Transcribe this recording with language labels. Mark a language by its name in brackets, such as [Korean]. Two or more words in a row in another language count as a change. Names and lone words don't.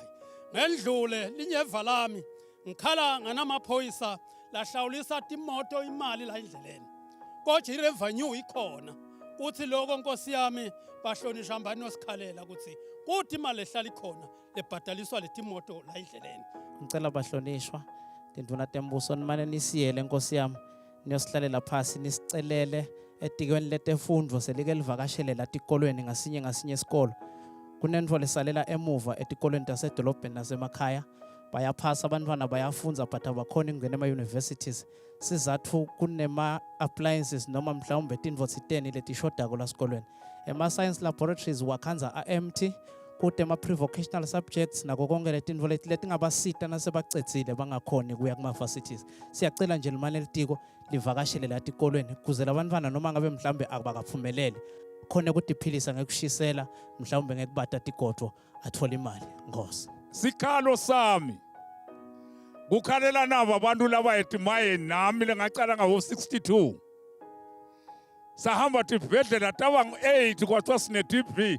[Swati] Ngendlule linyeva lami ngikhala nganamaphoyisa lahlawulisa timoto imali la indleleni kodwa irevenue ikhona uthi lokho Nkosi yami bahlonishwa mbani nosikhalela ukuthi kuthi imali ehlala ikhona lebhadaliswa letimoto la indleleni. Ngicela bahlonishwa tinduna tembuso nimane nisiyele Nkosi yami niyosihlalela phasi nisicelele etikweni letefundvo selike livakashele la tikolweni ngasinye isikolo kunento lesalela emuva etikolweni tasedolobheni nasemakhaya bayaphasa abantwana bayafunza but abakhona ukungena ema-universities sizathu kunema-appliances noma mhlawumbe tintfo tsiteni letishodako la sikolweni [English] ema-science laboratories [Swati] wakhanza a-empty kude [English] ama-pre-vocational subjects [Swati] nako konke letintfo letingabasita nasebacedzile bangakhoni kuya kuma-facilities. Siyacela nje limane litiko livakashele la tikolweni kuze labantwana noma ngabe mhlawumbe abakaphumeleli khona ukutiphilisa ngekushisela mhlawumbe ngekubata tigodvo athola imali. Nkosi. Sikhalo sami kukhalela nabo abantu laba etimayeni nami lengacala ngabo 62 sahamba tibhedlela taba 8 kwathiwa sine TB